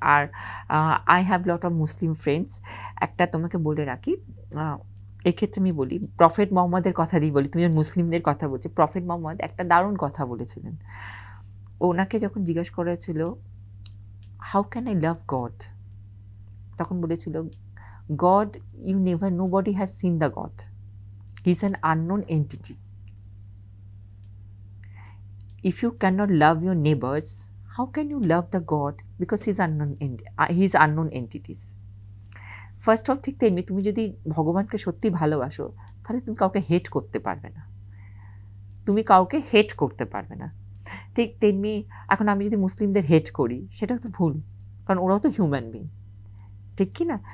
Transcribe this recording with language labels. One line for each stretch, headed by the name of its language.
English: আর I have lot of Muslim friends.
Bangla: একটা তোমাকে বলে রাখি, এক্ষেত্রে আমি বলি প্রফেট মোহাম্মদের কথা দিয়ে বলি, তুমি যখন মুসলিমদের কথা বলছি, প্রফেট মোহাম্মদ একটা দারুণ কথা বলেছিলেন। ওনাকে যখন জিজ্ঞাসা করেছিল
English: how can I love God,
Bangla: তখন বলেছিল
English: God you never, nobody has seen the God, he is an unknown entity. If you cannot love your neighbors, how can you love the God? Because he is unknown entities.
Bangla: First of ঠিক তেমনি তুমি যদি ভগবানকে সত্যি ভালোবাসো, তাহলে তুমি কাউকে হেট করতে পারবে না, তুমি কাউকে হেট করতে পারবে না। ঠিক তেমনি এখন আমি যদি মুসলিমদের হেট করি, সেটাও তো ভুল, কারণ ওরাও তো হিউম্যান বিং, ঠিক কি না?